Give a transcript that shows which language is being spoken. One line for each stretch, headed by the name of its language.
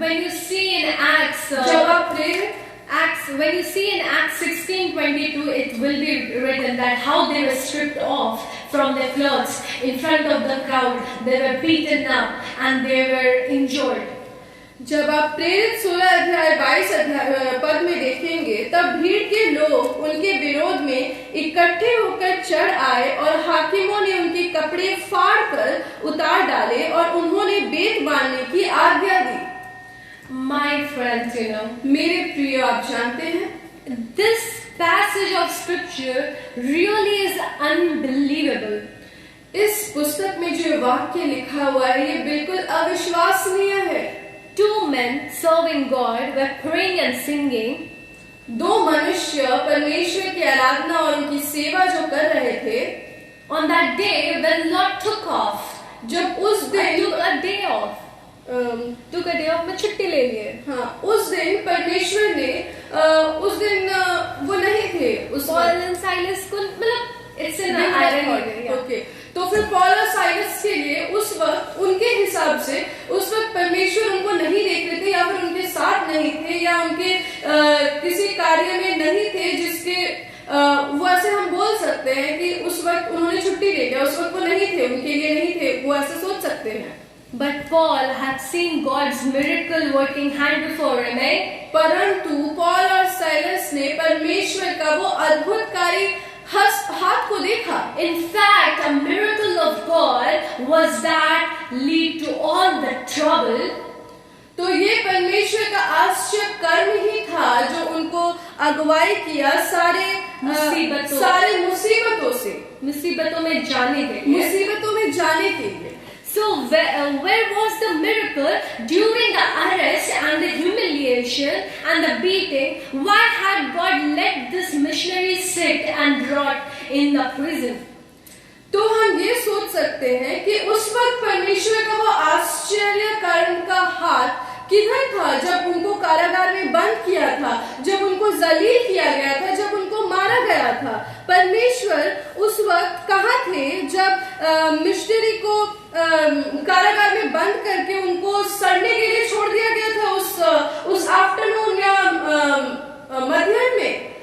English: When you see in Acts,
Hindi: जब आप प्रेरित
English: when you see in Acts 16:22, it will be written that how they were stripped off from their clothes in front of the crowd, they were beaten up and they were injured.
Hindi: जब आप प्रेरित 16 अध्याय 22 पद में देखेंगे, तब भीड़ के लोग उनके विरोध में इकट्ठे होकर चढ़ आए और हाकिमों ने उनके कपड़े फाड़ कर उतार डाले और उन्होंने बेत बांधने की आज्ञा दी।
English: My friends,
Hindi: मेरे प्रिय, आप जानते हैं,
English: this passage of scripture really is unbelievable.
Hindi: इस पुस्तक में जो वाक्य लिखा हुआ है ये बिल्कुल अविश्वसनीय है।
English: 2 men serving God were praying and singing.
Hindi: 2 मनुष्य परमेश्वर की आराधना और उनकी सेवा जो कर रहे थे,
English: On that day when Lord took off,
Hindi: जब उस दिन
English: took a day off, took a day off
Hindi: में छुट्टी ले लिए। हाँ, उस दिन परमेश्वर ने उस दिन वो नहीं थे, उस
English: Paul and Silas
Hindi: को मतलब
English: it's an irony.
Hindi: ओके, तो फिर पॉल और साइलस के लिए उस वक्त उनके हिसाब से उस वक्त परमेश्वर उनको नहीं देख रहे थे, या फिर उनके साथ नहीं थे, या उनके किसी कार्य में नहीं थे जिसके वो ऐसे हम बोल सकते हैं कि उस वक्त उन्होंने छुट्टी ले लिया, उस वक्त वो नहीं थे, उनके लिए नहीं थे, वो ऐसे सोच सकते हैं।
English: But Paul had seen God's miracle working hand before him.
Hindi: परंतु पॉल और साइलस ने परमेश्वर का वो अद्भुतकारी हाथ को देखा।
English: In fact, a miracle of God was that lead to all the trouble.
Hindi: तो ये परमेश्वर का आश्चर्य कर्म ही था जो उनको अगुवाई किया सारे मुसीबतों से, मुसीबतों में जाने के लिए, मुसीबतों में जाने के लिए।
English: So where was the miracle during the arrest and the humiliation and the beating? Why had God let this missionary sit and rot in the prison?
Hindi: तो हम ये सोच सकते हैं कि उस वक्त परमेश्वर का वो आश्चर्य कर्म का हाथ किधर था जब उनको कारागार में बंद किया था, जब उनको जलील किया गया था, जब उनको मारा गया था। परमेश्वर उस वक्त कहाँ थे जब मिशनरी को कारागार में बंद करके उनको सड़ने के लिए छोड़ दिया गया था उस आफ्टरनून या मध्याह्न में।